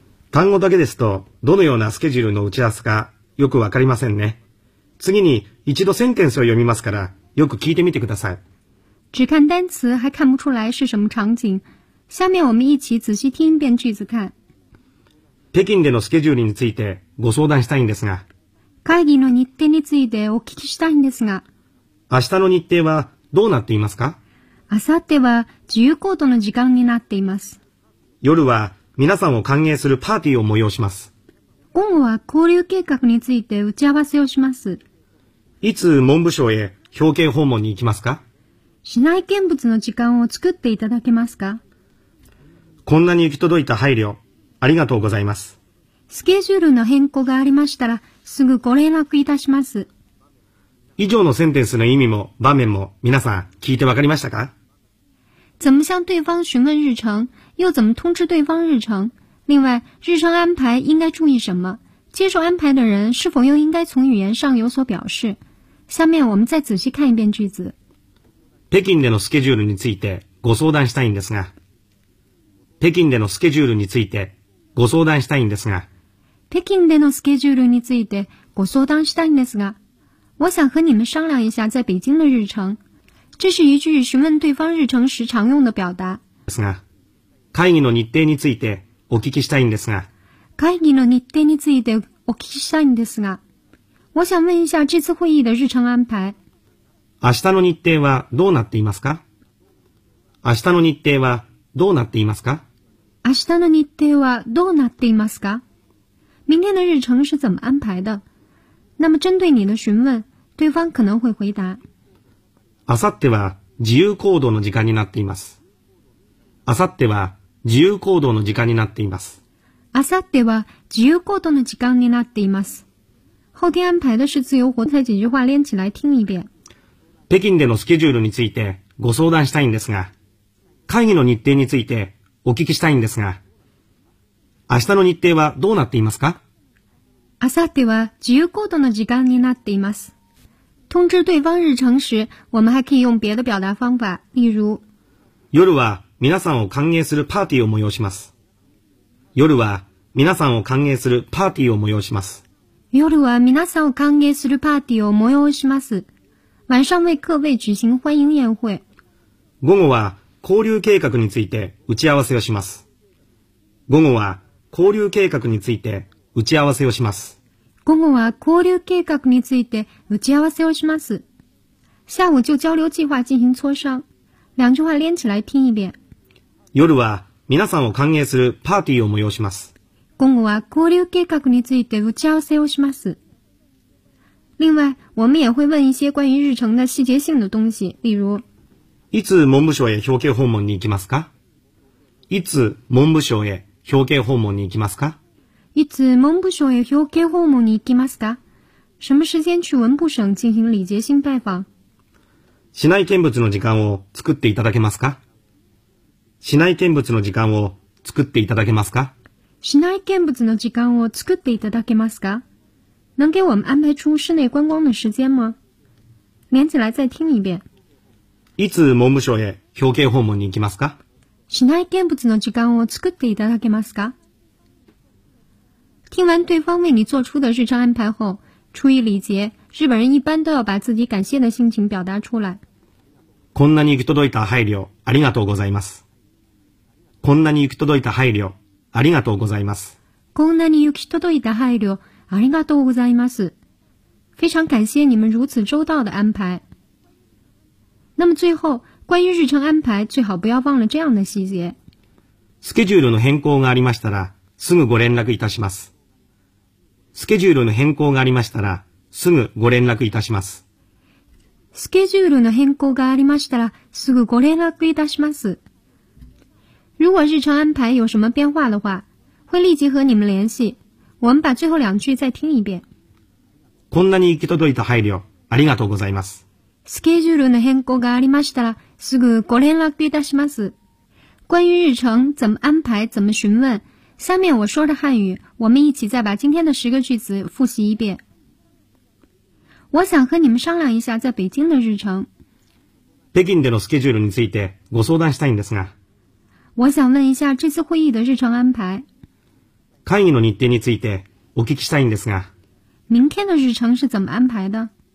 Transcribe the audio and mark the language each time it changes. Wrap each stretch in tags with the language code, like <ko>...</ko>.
<ja>単語だけですと、どのようなスケジュールの打ち合わせか、よくわかりませんね。次に、一度センテンスを読みますから、よく聞いてみてください。</ja> <zh>只看单词还看不出来是什么场景。下面我们一起仔细听一遍句子看。</zh> <ja>北京でのスケジュールについてご相談したいんですが。会議の日程についてお聞きしたいんですが。明日の日程はどうなっていますか？明後日は自由行動の時間になっています。夜は、皆さんを歓迎するパーティーを催します。午後は交流計画について打ち合わせをします。いつ文部省へ表敬訪問に行きますか？市内見物の時間を作っていただけますか？こんなに行き届いた配慮、ありがとうございます。スケジュールの変更がありましたら、すぐご連絡いたします。以上のセンテンスの意味も場面も皆さん聞いてわかりましたか？</ja> <zh>怎么向对方询问日程，又怎么通知对方日程？另外，日程安排应该注意什么？接受安排的人是否又应该从语言上有所表示？下面我们再仔细看一遍句子。</zh> <ja>北京でのスケジュールについてご相談したいんですが。北京でのスケジュールについてご相談したいんですが。北京でのスケジュールについてご相談したいんですが。</ja> <zh>我想和你们商量一下在北京的日程。这是一句询问对方日程时常用的表达。</zh> <ja>ですが、会議の日程についてお聞きしたいんですが。会議の日程についてお聞きしたいんですが。</ja> <zh>我想问一下这次会议的日程安排。</zh> <ja>明日の日程はどうなっていますか？明日の日程はどうなっていますか？明日の日程はどうなっていますか？</ja> <zh>明天的日程是怎么安排的？那么针对你的询问，对方可能会回答。</zh> <ja>明後日は自由行動の時間になっています。明後日は自由行動の時間になっています。明後日は自由行動の時間になっています。</ja> <zh>后天安排的是自由活动。这几句话连起来听一遍。</zh> <ja>北京でのスケジュールについてご相談したいんですが、会議の日程についてお聞きしたいんですが、明日の日程はどうなっていますか？明後日は自由行動の時間になっています。</ja> <zh>通知对方日程时，我们还可以用别的表达方法，例如。</zh> <ja>夜は皆さんを歓迎するパーティーを催します。夜は皆さんを歓迎するパーティーを催します。夜は皆さんを歓迎するパーティーを催します。</ja> <zh>晚上为各位举行欢迎宴会。</zh> <ja>午後は交流計画について打ち合わせをします。午後は交流計画について打ち合わせをします。午後は交流計画について打ち合わせをします。</ja> <zh>下午就交流计划进行磋商。两句话连起来听一遍。</zh> <ja>夜は皆さんを歓迎するパーティーを催します。午後は交流計画について打ち合わせをします。</ja> <zh>另外，我们也会问一些关于日程的细节性的东西，例如。</zh> <ja>いつ文部省へ表敬訪問に行きますか？いつ文部省へ表敬訪問に行きますか？いつ文部省へ表敬訪問に行きますか？</ja> <zh>什么时间去文部省进行礼节性拜访？</zh> <ja>市内見物の時間を作っていただけますか？市内見物の時間を作っていただけますか？市内見物の時間を作っていただけますか？</ja> <zh>能给我们安排出室内观光的时间吗？连起来再听一遍。</zh> <ja>いつ文部省へ表敬訪問に行きますか？市内見物の時間を作っていただけますか？</ja> <zh>听完对方为你做出的日程安排后，出于礼节，日本人一般都要把自己感谢的心情表达出来。</zh> <ja>こんなに行き届いた配慮ありがとうございます。こんなに行き届いた配慮ありがとうございます。こんなに行き届いた配慮ありがとうございます。</ja> <zh>非常感谢你们如此周到的安排。那么最后，关于日程安排，最好不要忘了这样的细节。</zh> <ja>スケジュールの変更がありましたら、すぐご連絡いたします。スケジュールの変更がありましたら、すぐご連絡いたします。スケジュールの変更がありましたら、すぐご連絡いたします。</ja> <zh>如果日程安排有什么变化的话，会立即和你们联系。我们把最后两句再听一遍。</zh> <ja>こんなに行き届いた配慮、ありがとうございます。スケジュールの変更がありましたら、すぐご連絡いたします。</ja> <zh>关于日程、怎么安排、怎么询问。下面我说的汉语，我们一起再把今天的十个句子复习一遍。我想和你们商量一下在北京的日程。</zh> <ja>北京でのスケジュールについてご相談したいんですが。</ja> <zh>我想问一下这次会议的日程安排。</zh> <ja>会議の日程についてお聞きしたいんですが。</ja> <zh>明天的日程是怎么安排的？</zh>